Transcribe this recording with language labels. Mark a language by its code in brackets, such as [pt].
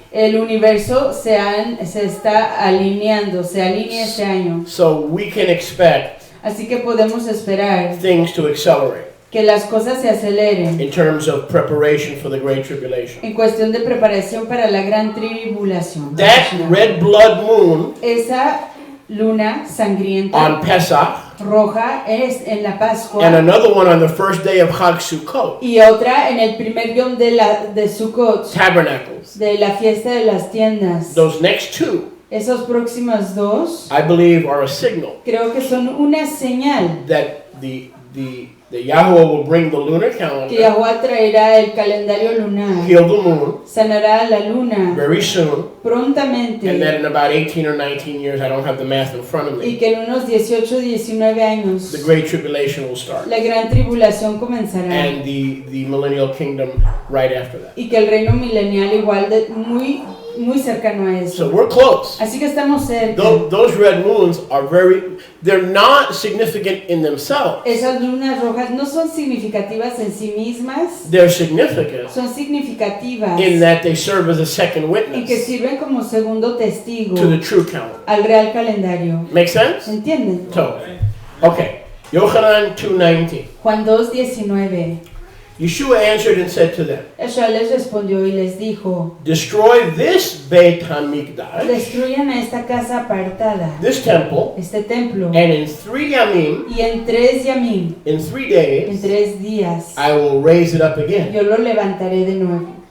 [es] El universo se está alineando, se alinea este año. [en] So we can expect [es] Así que podemos esperar [en] things to accelerate [es] que las cosas se aceleren [en] in terms of preparation for the Great Tribulation. [es] en cuestión de preparación para la gran tribulación. [en] That red blood moon [es] Esa luna sangrienta [en] on Pesach [es] roja es en la [en] and [es] Pascua [en] another one on the first day of Chag Sukkot, [es] y otra en el primer yom de Sukkot, [en] tabernacles. [es] de la fiesta de las tiendas. [en] Those next two, [es] Esos próximos dos [en] I believe, are a signal [es] creo que son una señal [en] that the Yahweh will bring the lunar [es] que [en] calendar, [es] Yahuwah traerá el calendario lunar, [en] heal the moon [es] sanará la luna [en] very soon, [es] prontamente [en] and then in about 18 or 19 years, I don't have the math in front of [es] y [en] me, [es] que en unos 18 19 años [en] the Great Tribulation will start. [es] la gran tribulación comenzará [en] And the millennial kingdom right after that. [es] y que el reino milenial igual de muy cercano a [en] So [es] eso. [en] we're close. [es] Así que estamos cerca. [en] Those red moons are they're not significant in themselves. [es] Esas lunas rojas no son significativas en sí mismas, [en] They're significant [es] son significativas [en] in that they serve as a second [es] y que [en] witness [es] sirven como segundo testigo [en] to the true calendar. [es] al real calendario. [en] Make sense? [es] ¿Entienden? [en] So, okay. Yochanan 2:19. [es] Juan 2:19. [en] Yeshua answered and said to them, [es] Yeshua les respondió y les dijo: [en] destroy this Beit HaMikdash, [es] destruyan a esta casa apartada, [en] this temple, [es] este templo, [en] and in 3 yamim, [es] y en 3 yamim, [en] in 3 [es] en [en] days, [es] 3 días, [en] I will raise it up again. [es] yo lo levantaré de nuevo.